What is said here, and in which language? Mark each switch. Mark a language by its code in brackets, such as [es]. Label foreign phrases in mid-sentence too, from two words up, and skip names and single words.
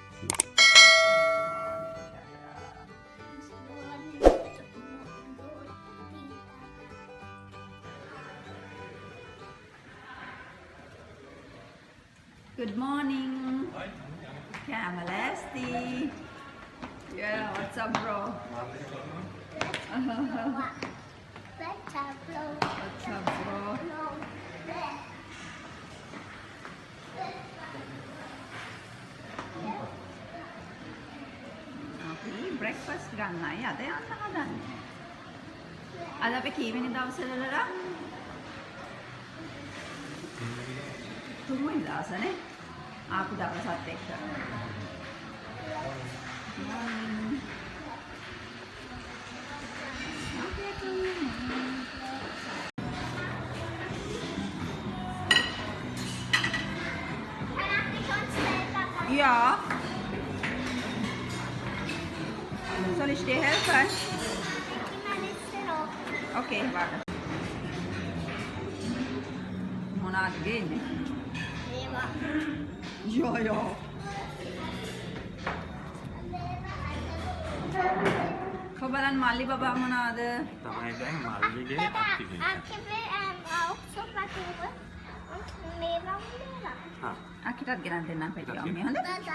[en] Good morning. Kamalasti. Yeah, what's up, bro? What's up, bro? [si] අපි breakfast ගන්නයි අද යන්න හදන්නේ. අද අපි කීවෙනි දවසේදලා? තුන්වෙනි දවසනේ. ආපු දවසත් එක්ක. [de] Ja. Soll ich dir helfen? Okay, warte. [si] මොනවද ගේන්නේ? Jo. කොබලන් මල්ලි බබා මොනවද? තමයි දැන් මල්ලිගේ අකිටත් ගෙනත් දෙන්නම් පැටියෝ මේ හොඳ?